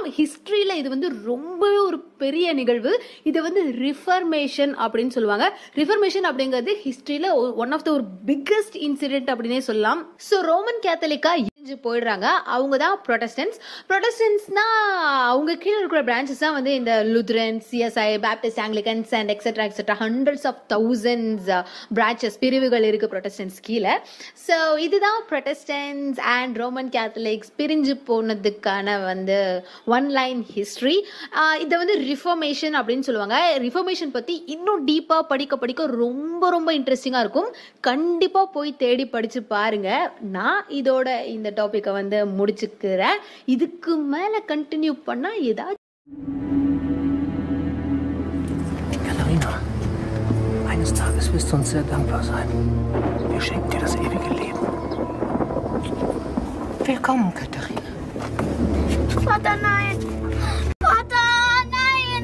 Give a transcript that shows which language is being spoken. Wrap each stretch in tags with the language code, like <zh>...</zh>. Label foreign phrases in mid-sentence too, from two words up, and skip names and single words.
<ta>ஹிஸ்டரியில இது வந்து ரொம்பவே ஒரு பெரிய நிகழ்வு. இது வந்து ரிஃபர்மேஷன் அப்படின்னு சொல்லுவாங்க. ரிஃபர்மேஷன் அப்படிங்கிறது ஹிஸ்டரியில</ta> <en>one of the</en> <ta>ஒரு</ta> <en>biggest incident</en> <ta>அப்படின்னே சொல்லலாம்.</ta> <en>so Roman Catholica</en> <ta>போயிடுறாங்க. அவங்க தான் ப்ரொட்டஸ்டன்ட்ஸ்னா அவங்க கீழே இருக்கிற பிரான்ச்சஸ் தான் வந்து இந்த</ta> <en>Lutheran, CSI, Baptist, Anglicans and etcetera etcetera hundreds of thousands branches,</en> <ta>பிரிவுகள் இருக்கு ப்ரொட்டஸ்டன்ட்ஸ் கீழே. ஸோ இதுதான்</ta> <en>Protestants and Roman Catholics</en> <ta>பிரிஞ்சு போனதுக்கான வந்து</ta> <en>one line history.</en> <ta>இதை வந்து ரிஃபர்மேஷன் அப்படின்னு சொல்லுவாங்க. ரிஃபர்மேஷன் பற்றி இன்னும் டீப்பாக படிக்க ரொம்ப ரொம்ப இன்ட்ரெஸ்டிங்காக இருக்கும். கண்டிப்பாக போய் தேடி படித்து பாருங்க. நான் இதோட இந்த டாபிக்கை வந்து முடிச்சுக்கிறேன். இதுக்கு மேல கண்டினியூ பண்ணா ஏதாச்சும்.</ta> <de>Katharina, eines Tages wirst du uns sehr dankbar sein. Wir schenken dir das ewige Leben. Willkommen, Katharina. Vater, nein! Vater, nein!</de>